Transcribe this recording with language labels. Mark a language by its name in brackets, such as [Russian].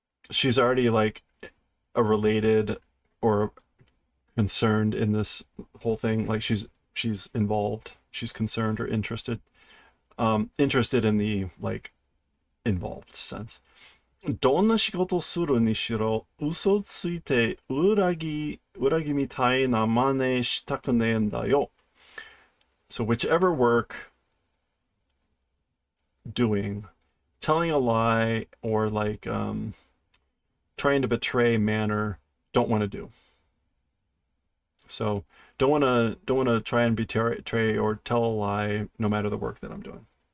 [English] She's already like a related or concerned in this whole thing. Like she's involved. She's concerned or interested. Interested in the like involved sense. [Japanese] どんな仕事するにしろ、嘘ついて裏切みたいな真似したくねえんだよ. [English] So whichever work doing, telling a lie or like trying to betray manner, don't want to do. So don't want to try and betray or tell a lie no matter the work that I'm doing.